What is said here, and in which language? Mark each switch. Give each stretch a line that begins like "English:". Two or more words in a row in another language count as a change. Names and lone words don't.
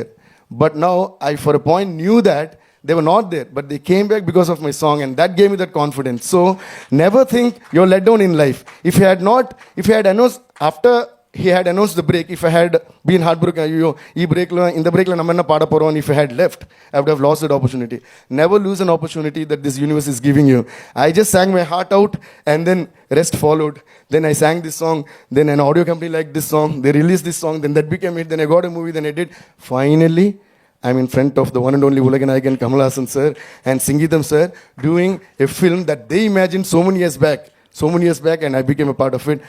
English: But now I, for a point, knew that they were not there, but they came back because of my song, and that gave me that confidence. So never think you're let down in life. If he had announced after he had announced the break, if I had been heartbroken, in the break
Tamil: ல நம்மன்னா பாட போறோம்,
English: if I had left, I would have lost that opportunity. Never lose an opportunity that this universe is giving you. I just sang my heart out, and then rest followed. Then I sang this song, then an audio company liked this song, they released this song, then that became it, then I got a movie, then I did. Finally, I'm in front of the one and only Ulaganayakan Kamal Haasan sir and Sangeetham sir doing a film that they imagined so many years back, and I became a part of it.